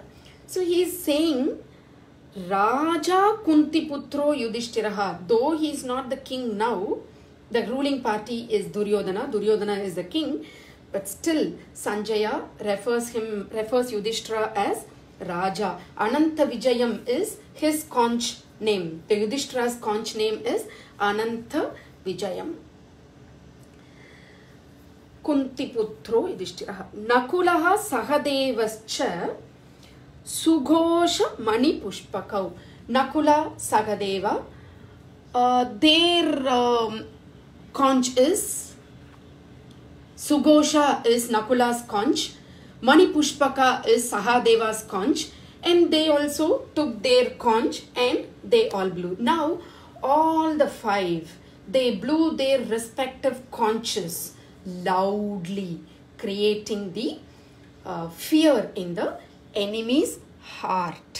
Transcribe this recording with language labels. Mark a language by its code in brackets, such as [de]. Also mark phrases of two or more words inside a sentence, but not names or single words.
[en] So he is saying [sa] Raja Kuntiputro Yudhishthiraha, [en] though he is not the king now, the ruling party is Duryodhana. Duryodhana is the king, but still Sanjaya refers Yudhishthira as Raja. Ananta Vijayam is his conch name. The Yudhishthira's conch name is Ananta Vijayam. [sa] Kuntiputro Yudhishthiraha. Nakulaha Sahadevascha Sughosha Mani Pushpakau. [en] Nakula, Sahadeva, their conch is, Sughosha is Nakula's conch, Mani Pushpaka is Sahadeva's conch, and they also took their conch and they all blew. Now all the five, they blew their respective conches loudly, creating the fear in the enemy's heart.